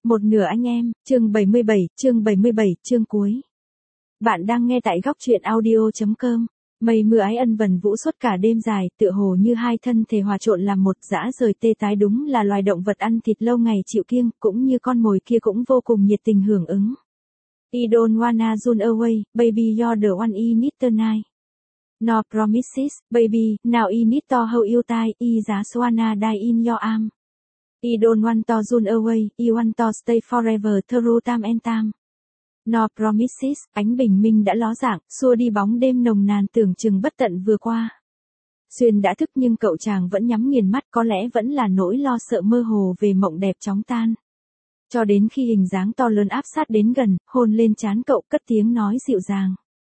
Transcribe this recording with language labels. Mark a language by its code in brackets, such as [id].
[vi] Một nửa anh em, chương 77, chương cuối. Bạn đang nghe tại góc truyện audio.com. Mây mưa ái ân vần vũ suốt cả đêm dài, tựa hồ như hai thân thể hòa trộn làm một, dã rời tê tái. Đúng là loài động vật ăn thịt lâu ngày chịu kiêng, cũng như con mồi kia cũng vô cùng nhiệt tình hưởng ứng. [en] I don't wanna run away, baby, you're the one I need tonight. No promises, baby, now I need to hold you tight, I just wanna die in your arm. I don't want to run away, I want to stay forever through time and time. No promises, [vi] ánh bình minh đã ló dạng, xua đi bóng đêm nồng nàn tưởng chừng bất tận vừa qua. Xuyên đã thức nhưng cậu chàng vẫn nhắm nghiền mắt, có lẽ vẫn là nỗi lo sợ mơ hồ về mộng đẹp chóng tan. Cho đến khi hình dáng to lớn áp sát đến gần, hôn lên trán cậu, cất tiếng nói dịu dàng.